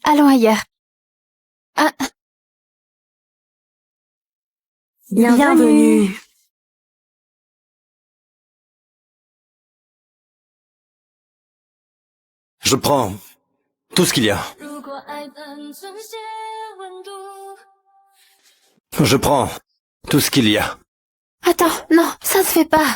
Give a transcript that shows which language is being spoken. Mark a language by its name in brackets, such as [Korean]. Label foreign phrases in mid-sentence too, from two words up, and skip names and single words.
[French] Allons ailleurs. Ah. Bienvenue. Je prends Tout ce qu'il y a. [Chinese] 如果爱能呈现温度。 [French] Je prends tout ce qu'il y a. Attends, non, ça se fait pas.